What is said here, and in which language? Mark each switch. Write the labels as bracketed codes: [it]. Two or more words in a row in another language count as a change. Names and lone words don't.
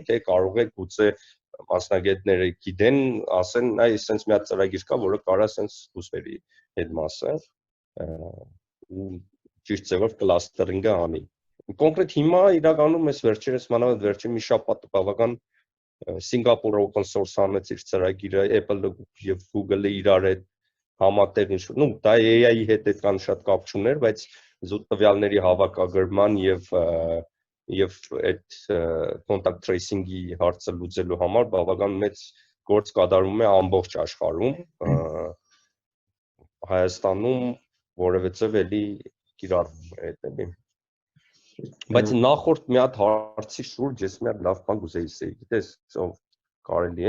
[hy] թե կարող է գուցե մասնագետները գիտեն, ասեն, այ sense մի հատ ծրագիր կա, որը կարա sense ուսվերի այդ մասը ու ճիշտ ձևով clustering-ը անի։ Կոնկրետ հիմա իրականում ես վերջերս մանավանդ վերջին մի շաբաթ բավական Սինգապուրը [en] open source [hy] անեց իր ծրագիրը, Apple-ը եւ Google-ը իրար հետ համատեղ ինչ, նու դա AI-ի հետ այդքան շատ կապ չուներ, բայց զուտ տվյալների հավաքագրման եւ այդ [en] contact tracing-ի [hy] հարցը լուծելու համար բավական մեծ գործ կատարվում է ամբողջ աշխարհում, Հայաստանում որևէ էլի կիրառվում է այդ էլի։ Բայց նախորդ մի հատ հարցի շուրջ ես մի հատ լավ բան կուզեի ասել, գիտես, ով կարելի է,